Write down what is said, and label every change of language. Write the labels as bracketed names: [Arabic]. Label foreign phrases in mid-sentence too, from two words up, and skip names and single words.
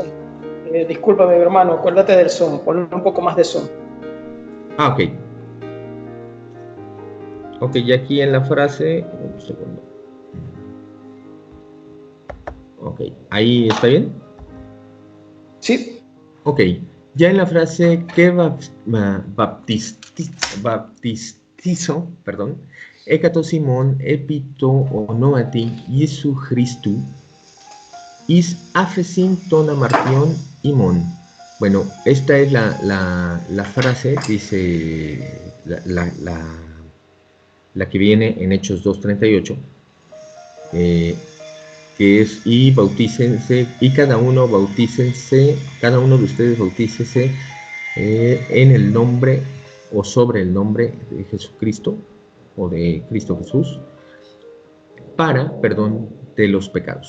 [Spanish] Discúlpame, hermano, acuérdate del Zoom. Ponle un poco más de Zoom. Ah, ok. Ok, ya aquí en la frase. Un segundo. Ok, ¿ahí está bien? Sí. Ok, ya en la frase que baptizo, [Greek] ἕκαστος ὑμῶν ἐπὶ τῷ ὀνόματι Ἰησοῦ Χριστοῦ εἰς ἄφεσιν τῶν ἁμαρτιῶν ὑμῶν. [Spanish] Bueno, esta es la frase, dice la que viene en Hechos 2:38, que es, y bautícense, y cada uno de ustedes bautícese en el nombre o sobre el nombre de Jesucristo o de Cristo Jesús para perdón de los pecados.